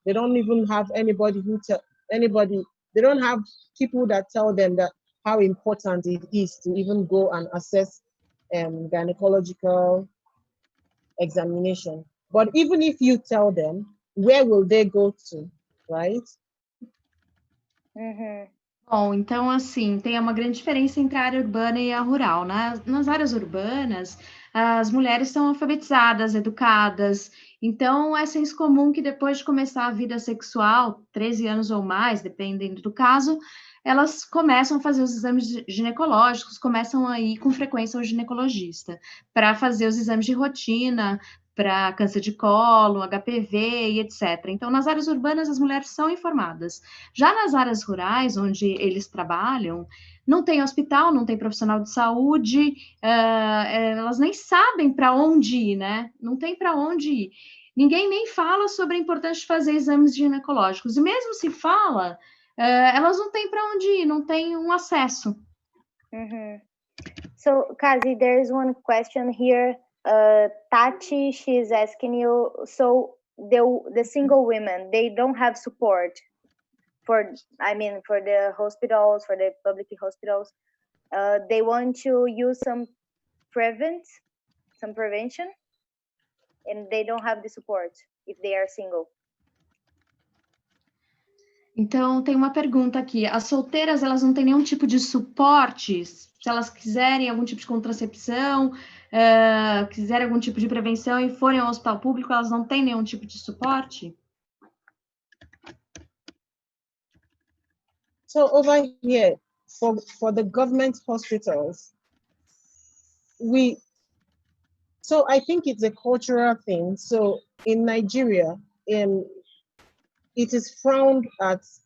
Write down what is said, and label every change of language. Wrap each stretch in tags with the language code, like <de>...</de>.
<en>They don't even have anybody they don't have people that tell them that how important it is to even go and assess gynecological examination. But even if you tell them, where will they go to, right?</en> <pt>Bom, então, assim, tem uma grande diferença entre a área urbana e a rural. Nas áreas urbanas, as mulheres são alfabetizadas, educadas, então é senso comum que depois de começar a vida sexual, 13 anos ou mais, dependendo do caso, elas começam a fazer os exames ginecológicos, começam a ir com frequência ao ginecologista, para fazer os exames de rotina, para câncer de colo, HPV e etc. Então, nas áreas urbanas, as mulheres são informadas. Já nas áreas rurais, onde eles trabalham, não tem hospital, não tem profissional de saúde, elas nem sabem para onde ir, né? Não tem para onde ir. Ninguém nem fala sobre a importância de fazer exames ginecológicos. E mesmo se fala, elas não têm para onde ir, não têm um acesso.</pt> <en>So, Kazi, there's one question here. Tati, she's asking you, so the single women, they don't have support for the hospitals, for the public hospitals. They want to use some prevention, and they don't have the support if they are single.</en> <pt>Então, tem uma pergunta aqui. As solteiras, elas não têm nenhum tipo de suporte? Se elas quiserem algum tipo de contracepção, quiserem algum tipo de prevenção e forem ao hospital público, elas não têm nenhum tipo de suporte?</pt> <en>So over here, for the government hospitals, so I think it's a cultural thing. So in Nigeria, it is frowned at.</en>